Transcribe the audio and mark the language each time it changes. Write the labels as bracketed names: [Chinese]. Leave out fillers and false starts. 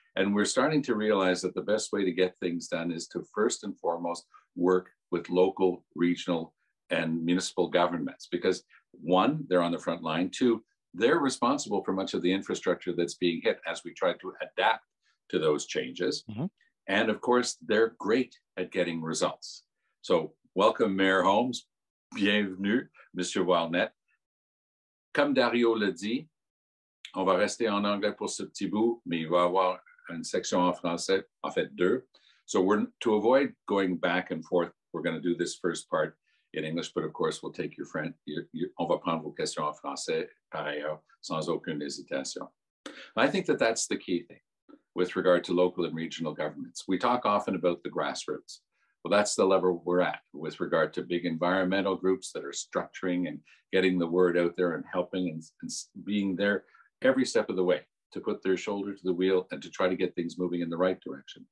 [English] And we're starting to realize that the best way to get things done is to first and foremost work with local, regional, and municipal governments, because one, they're on the front line. Two, they're responsible for much of the infrastructure that's being hit as we try to adapt to those changes. And of course, they're great at getting results. So welcome, Mayor Holmes. [French] Bienvenue, Monsieur Warnet. Comme Dario l'a dit, on va rester en anglais pour ce petit bout, mais il va y avoir une section en français, en fait deux. [English] So to avoid going back and forth, we're going to do this first part in English, but of course we'll take your friend. [French] On va prendre vos questions en français, par ailleurs, sans aucune hésitation. [English] I think that that's the key thing with regard to local and regional governments. We talk often about the grassroots. Well, that's the level we're at with regard to big environmental groups that are structuring and getting the word out there and helping and being there every step of the way to put their shoulder to the wheel and to try to get things moving in the right direction.